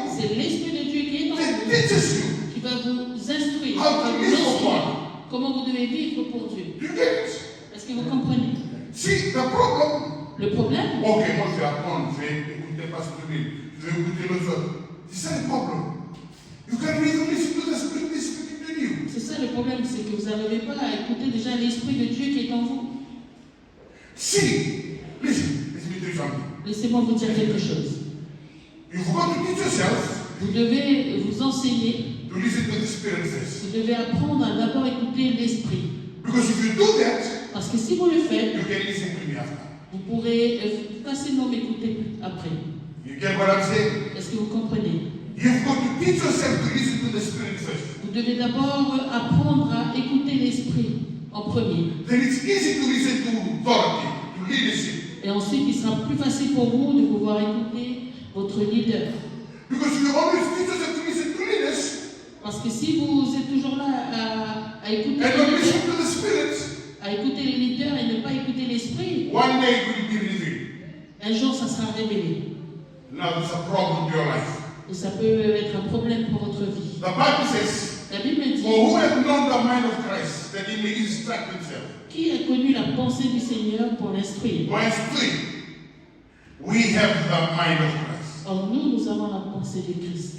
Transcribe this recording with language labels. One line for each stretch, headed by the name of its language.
French: C'est l'esprit de Dieu qui est en
English: that
French: vous,
English: teaches you.
French: qui va vous instruire, qui
English: How
French: va
English: to
French: vous
English: live for
French: instruire
English: God.
French: comment vous devez vivre pour Dieu.
English: You get it?
French: Est-ce que vous comprenez?
English: See, the problem.
French: Le problème, Ok, moi je vais apprendre, je vais écouter Pasteur Louis, je vais écouter les autres. C'est ça le problème.
English: You can really listen to the Spirit speaking to you.
French: c'est ça le problème, c'est que vous n'arrivez pas à écouter déjà l'esprit de Dieu qui est en vous.
English: See, listen, let me tell you something.
French: Laissez-moi vous dire quelque chose.
English: You've got to teach yourself
French: Vous devez vous enseigner,
English: to listen to the Spirit first.
French: vous devez apprendre à d'abord écouter l'esprit.
English: Because if you do that,
French: Parce que si vous le faites,
English: you can listen to me after.
French: vous pourrez facilement m'écouter après.
English: You get what I'm saying?
French: Est-ce que vous comprenez?
English: You've got to teach yourself to listen to the Spirit first.
French: Vous devez d'abord apprendre à écouter l'esprit en premier.
English: Then it's easy to listen to authority, to leadership.
French: Et ensuite, il sera plus facile pour vous de pouvoir écouter votre leader.
English: Because you always teach yourself to listen to leaders
French: Parce que si vous êtes toujours là à écouter
English: and
French: les
English: not listen
French: leaders,
English: to the Spirit,
French: à écouter les leaders et ne pas écouter l'esprit,
English: one day it will be revealed.
French: un jour ça sera révélé.
English: Now there's a problem in your life.
French: Et ça peut être un problème pour votre vie.
English: The Bible says,
French: La Bible dit,
English: for who has known the mind of Christ, that he may instruct himself.
French: qui a connu la pensée du Seigneur pour l'instruire?
English: Verse 3, we have the mind of Christ.
French: Or nous avons la pensée de Christ.